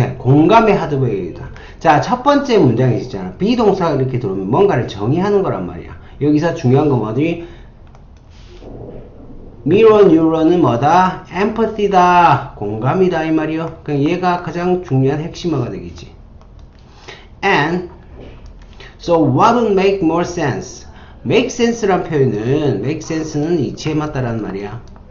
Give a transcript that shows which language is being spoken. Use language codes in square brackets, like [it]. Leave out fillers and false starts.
[ko] 공감의 하드웨어이다. 자, 첫 번째 문장이 있잖아. 비동사가 이렇게 들어오면 뭔가를 정의하는 거란 말이야. 여기서 중요한 건 뭐지? mirror neuron은 뭐다? empathy다. 공감이다 이 말이요. 그러니까 얘가 가장 중요한 핵심어가 되겠지. [en] And so what would make more sense? [ko] make sense란 표현은 make sense는 이치에 맞다라는 말이야.